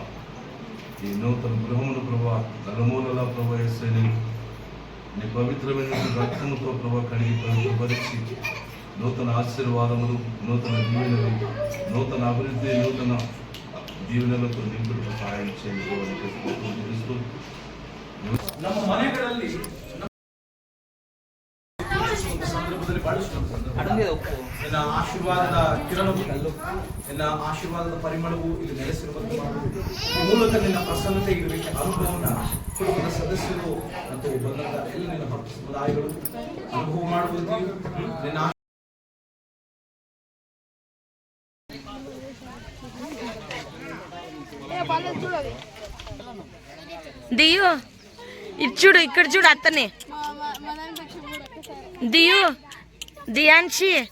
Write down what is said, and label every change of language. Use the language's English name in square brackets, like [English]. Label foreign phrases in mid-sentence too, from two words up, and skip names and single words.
[Telugu] ఈ నూతన గృహమును ప్రభావ నలుమూలలా ప్రభావ యేసయ్యని నీ పవిత్రమైన రక్తముతో ప్రభావ కడిగి పవిత్రపరిచి నూతన ఆశీర్వాదములు, నూతన దీవెనలు, నూతన అభివృద్ధి, నూతన దీవెనలతో నింపుటకు సహాయం చేయండి. [Kannada] ನಮ್ಮ ಮನೆಗಳಲ್ಲಿ ಸಂದರ್ಭದಲ್ಲಿ ನಿನ್ನ ಆಶೀರ್ವಾದದ ಕಿರಣವು, ನಿನ್ನ ಆಶೀರ್ವಾದದ ಪರಿಮಳವು ಇಲ್ಲಿ ನೆಲೆಸಿರುವಂತೆ ಮಾಡುವುದು ಮೂಲಕ ನಿನ್ನ ಪ್ರಸನ್ನತೆ ಇರಲಿಕ್ಕೆ ಅನುಭವವನ್ನು ಕುಟುಂಬದ ಸದಸ್ಯರು ಮತ್ತು ಬಂದಂತ ಎಲ್ಲ ನಿನ್ನ ಭಕ್ತ ಸಮುದಾಯಗಳು ಅನುಭವ ಮಾಡುವುದು. ನಿನ್ನ [Telugu] దియు ఇటు చూడు, ఇక్కడ చూడు అత్తనే దియు దియాన్షి